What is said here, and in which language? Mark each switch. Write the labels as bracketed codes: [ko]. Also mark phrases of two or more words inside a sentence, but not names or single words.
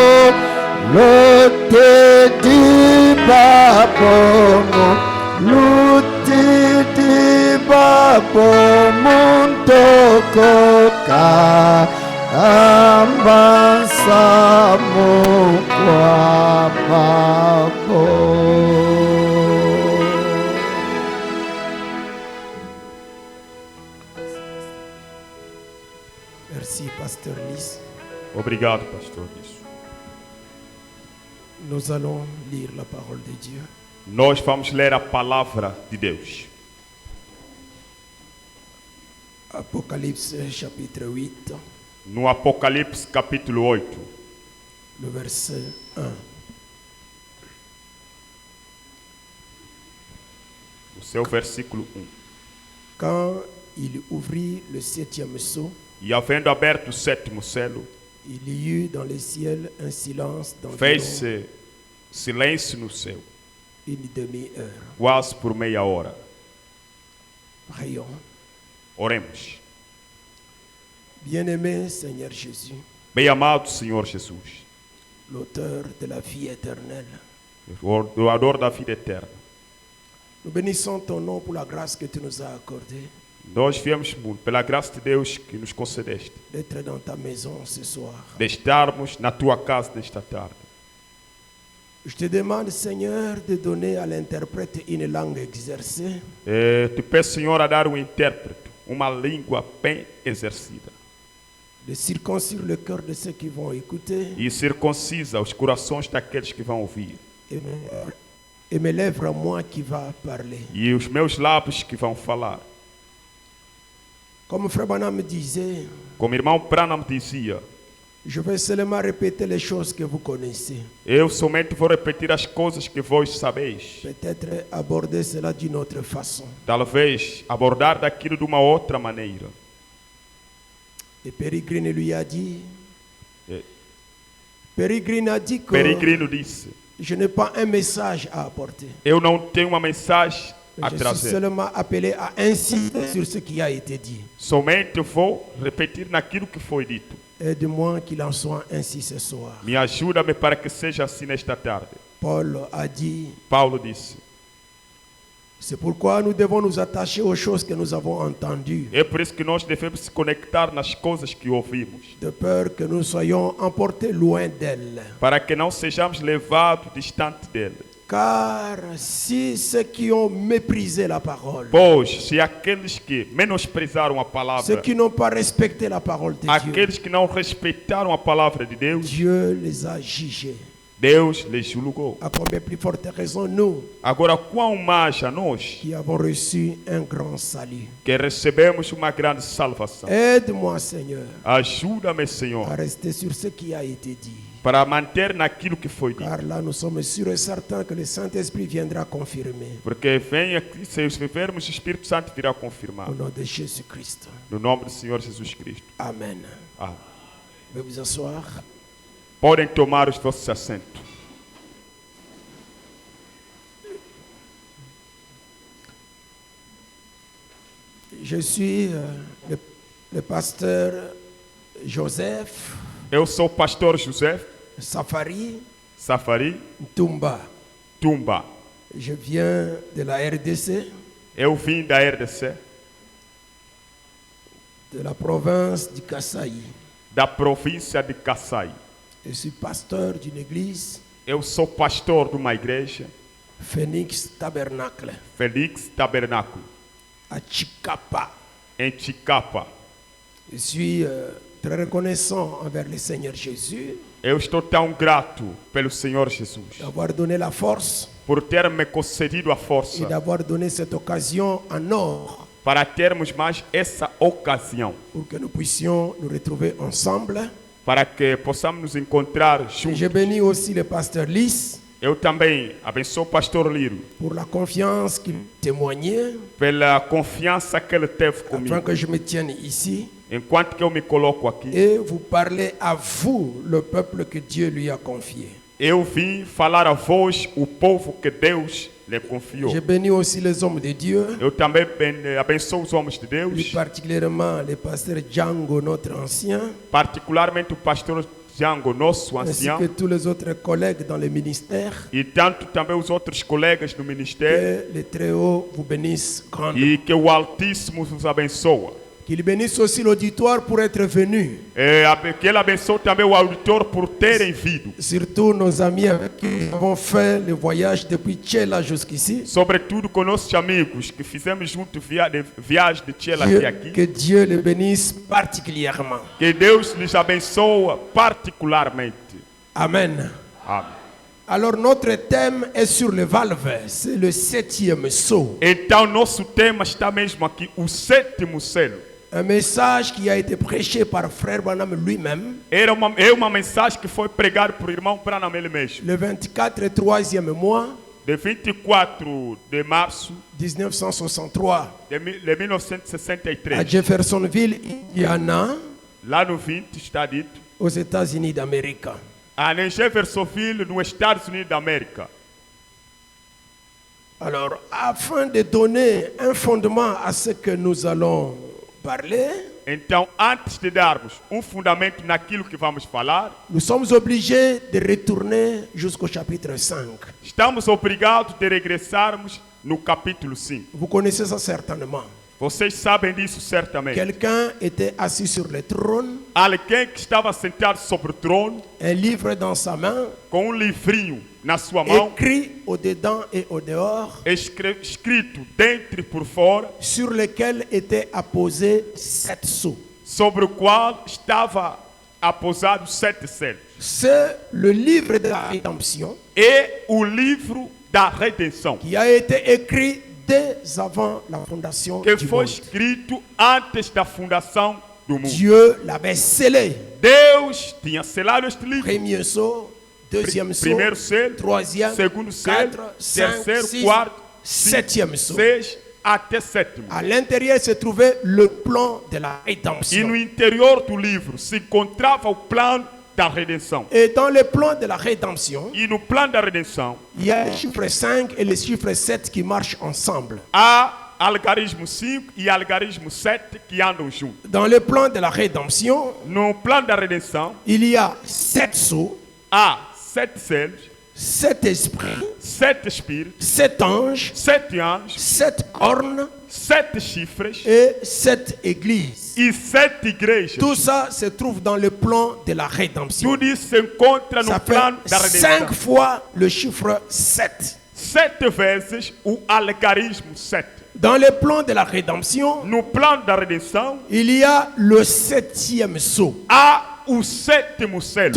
[fr] lote di babomo, lote di babomo ntokoka, ambansamu kwa babo. Merci, Pasteur Lys. [pt] Obrigado, pastor. [fr] Nous allons lire la parole de Dieu. [pt] Nós vamos ler a palavra de Deus. [fr] Apocalypse chapitre 8, [pt] No Apocalipse capítulo 8, [fr] le verset 1. [pt] o seu versículo 1. [fr] Quand il ouvrit le septième sceau, [pt] E havendo aberto o sétimo selo, [fr] il y eut dans le ciel un silence d'environ [pt] fez-se Silêncio no céu. [fr] une demi-heure. [pt] Quase por meia hora. [fr] Prions. [pt] Oremos. [fr] Bien-aimé Seigneur Jésus, [pt] Bem-amado Senhor Jesus, [fr] l'auteur de la vie éternelle, [pt] o doador da vida eterna. [fr] nous bénissons ton nom pour la grâce que tu nous as accordée [pt] Nós viemos pela graça de Deus que nos concedeste, [fr] d'être dans ta maison ce soir. [pt] de estarmos na tua casa nesta tarde. [fr] Je te demande, Seigneur, de donner à l'interprète une langue exercée, [pt] Te peço, Senhor, a dar um intérprete, uma língua bem exercida [fr] de circoncire le cœur de ceux qui vont écouter [pt] e circuncisa os corações daqueles que vão ouvir [fr] et mes lèvres à moi qui va parler. [pt] e os meus lábios que vão falar. [fr] Comme Frère Branham me disait, [pt] Como o irmão Branham dizia, [fr] je vais seulement répéter les choses que vous connaissez. [pt] eu somente vou repetir as coisas que vós sabeis. [fr] Peut-être aborder cela d'une autre façon. [pt] Talvez abordar daquilo de uma outra maneira. [fr] Et Pérégrine lui a dit, Eh, Pérégrine a dit que [pt] Peregrino disse, [fr] je n'ai pas un message à apporter. [pt] eu não tenho uma mensagem a [fr] Je suis [pt] trazer. [fr] seulement appelé à insister sur ce qui a été dit. [pt] Somente vou repetir naquilo que foi dito. [fr] Aide-moi qu'il en soit ainsi ce soir. [pt] Me ajuda-me para que seja assim nesta tarde. [fr] Paul a dit, [pt] Paulo disse, [fr] c'est pourquoi nous devons nous attacher aux choses que nous avons entendues, [pt] é por isso que nós devemos se conectar nas coisas que ouvimos, [fr] de peur que nous soyons emportés loin d'elles. [pt] para que não sejamos levados distante dele. [fr] Car si ceux qui ont méprisé la parole, [pt] Pois, se aqueles que menosprezaram a [fr] ceux [pt] palavra, [fr] qui n'ont pas respecté la parole de Dieu, [pt] aqueles que não respeitaram a palavra de Deus, [fr] Dieu les a jugés. [pt] Deus les julgou. [fr] À combien plus forte raison nous, [pt] Agora, quão mais a nós [fr] qui avons reçu un grand salut. [pt] que recebemos uma grande salvação. [fr] Aide-moi, Seigneur, [pt] Ajuda-me, [fr] à [pt] Senhor, [fr] rester sur ce qui a été dit. [pt] para manter naquilo que foi dito. [fr] Car là, nous sommes sûrs et certains que le Saint-Esprit viendra confirmer. [pt] Porque vem aqui, se vivermos, o Espírito Santo virá confirmar. [fr] Au nom de Jésus-Christ. [pt] No nome do Senhor Jesus Cristo. [fr] Amen. [pt] Amém. [fr] Veuillez vous asseoir. [pt] Podem tomar os vossos assentos. [fr] Je suis le pasteur Joseph [pt] Eu sou o pastor José [fr] Safari [pt] Safari [fr] Tumba. [pt] Tumba. [fr] Je viens de la RDC, [pt] Eu vim da RDC, [fr] de la province du Kasaï. [pt] da província de Kassai. [fr] Je suis pasteur d'une église, [pt] Eu sou pastor de uma igreja, [fr] Phoenix Tabernacle, [pt] Félix Tabernáculo, [fr] à Chicapa. [pt] em Chicapa. [fr] Je suis très reconnaissant envers le Seigneur Jésus [pt] Eu estou tão grato pelo Senhor Jesus [fr] d'avoir donné la force [pt] por ter me concedido a [fr] et [pt] força [fr] d'avoir donné cette occasion en or [pt] para termos mais essa ocasião, [fr] pour que nous puissions nous retrouver ensemble. [pt] para que possamos nos encontrar [fr] Et [pt] juntos. [fr] je bénis aussi le pasteur Lys [pt] Eu também abençoo o pastor Liro [fr] pour la confiance qu'il témoignait [pt] pela confiança que ele teve [fr] afin [pt] comigo. [fr] que je me tienne ici [pt] Enquanto que eu me coloco aqui, [fr] et vous parler à vous, le peuple que Dieu lui a confié. [pt] eu vim falar a vós, o povo que Deus lhe confiou. [fr] Je bénis aussi les hommes de Dieu, [pt] Eu também abençoo os homens de [fr] plus [pt] Deus, [fr] particulièrement le pasteur Django, notre ancien, [pt] particularmente o pastor Django, nosso [fr] ainsi [pt] ancião, [fr] que tous les autres collègues dans le ministère. [pt] e tanto também os outros colegas do ministério, [fr] Que le Très-Haut vous bénisse grandement. [pt] e que o Altíssimo os abençoa. [fr] Qu'il bénisse aussi l'auditoire pour être venu. [pt] Que ele abençoe também o auditor por terem vindo. [fr] Surtout nos amis avec qui nous avons fait le voyage depuis Tchela jusqu'ici. [pt] Sobretudo com nossos amigos que fizemos junto viagem de Tchela até aqui. [fr] Que Dieu les bénisse particulièrement. [pt] Que Deus lhes abençoe particularmente. [fr] Amen. [pt] Amém. [fr] Alors notre thème est sur le valve, c'est le 7e sceau. [pt] Então nosso tema está mesmo aqui, o sétimo selo. [fr] Un message qui a été prêché par Frère Branham lui-même [pt] É uma mensagem que foi pregada por irmão Branham ele mesmo. [fr] le 24 3e mois [pt] De 24 de março [fr] 1963 [pt] de [fr] à [pt] 1963. [fr] Jeffersonville, Indiana, [pt] Lá no 20 está dito, [fr] aux États-Unis d'Amérique. [pt] a Jeffersonville, nos États-Unis d'Amérique. [fr] Alors, afin de donner un fondement à ce que nous allons parler, [pt] Então, antes de darmos fundamento naquilo que vamos falar, [fr] nous sommes obligés de retourner jusqu'au chapitre 5. [pt] estamos obrigados de regressarmos no capítulo 5. [fr] Vous connaissez ça certainement. [pt] Vocês sabem disso certamente. [fr] Quelqu'un était assis sur le trône, [pt] Alguém que estava sentado sobre o trono, [fr] un livre dans sa main, [pt] com livrinho na sua mão, [fr] écrit au-dedans et au-dehors, [pt] escrito dentro e por fora, [fr] sur lequel étaient apposés 7 sceaux. [pt] sobre o qual estava aposado 7 selos. [fr] C'est le livre de la rédemption [pt] E o livro da redenção, [fr] qui a été écrit dès avant la fondation [pt] que [fr] du [pt] foi [fr] monde. [pt] escrito antes da fundação do mundo. [fr] Dieu l'avait scellé. [pt] Deus tinha selado este livro. [fr] Premier sceau, deuxième sceau, [pt] Primeiro selo, [fr] troisième, [pt] segundo selo, [fr] 4, 5, [pt] terceiro, [fr] 6, [pt] quarto, [fr] septième sceau. [pt] 6 até sétimo. [fr] À l'intérieur se trouvait le plan de la [pt] E [fr] rédemption. [pt] no interior do livro se encontrava o plano da redenção. [fr] Et dans le plan de la rédemption, [pt] E no plano da redenção [fr] il y a le chiffre 5 et le chiffre 7 qui marchent ensemble. [pt] há algarismo 5 e algarismo 7 que andam juntos. [fr] Dans le plan de la rédemption, [pt] No plano da redenção [fr] il y a 7 sceaux, [pt] há 7 selos, [fr] 7 esprits, [pt] 7 espíritos, [fr] 7 anges, [pt] 7 anjos, [fr] 7 cornes [pt] 7 chifres [fr] et 7 églises. [pt] e 7 igrejas. [fr] Tout ça se trouve dans le plan de la rédemption. [pt] Tudo isso se encontra no [fr] Ça [pt] plano da [fr] fait [pt] redenção. [fr] 5 fois le chiffre 7. [pt] 7 vezes o algarismo 7. [fr] Dans le plan de la rédemption, [pt] No plano da redenção [fr] il y a le 7e sceau. [pt] há o 7º selo.